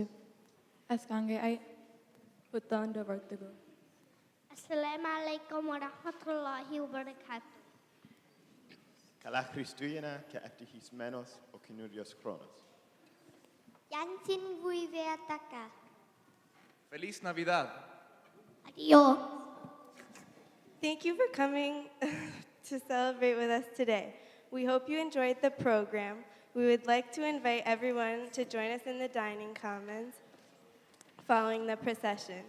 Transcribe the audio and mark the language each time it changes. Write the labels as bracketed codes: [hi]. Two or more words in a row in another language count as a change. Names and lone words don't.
[ar] Askange ai utanda vertigo. السلام عليكم ورحمة الله وبركاته. [el] Καλά Χριστούγεννα και ευτυχισμένος ο καινούριος χρόνος. [vi] Yan xin vui vẻ tất cả. [es] Feliz Navidad. Adios. [en] Thank you for coming to celebrate with us today. We hope you enjoyed the program. We would like to invite everyone to join us in the dining commons following the procession.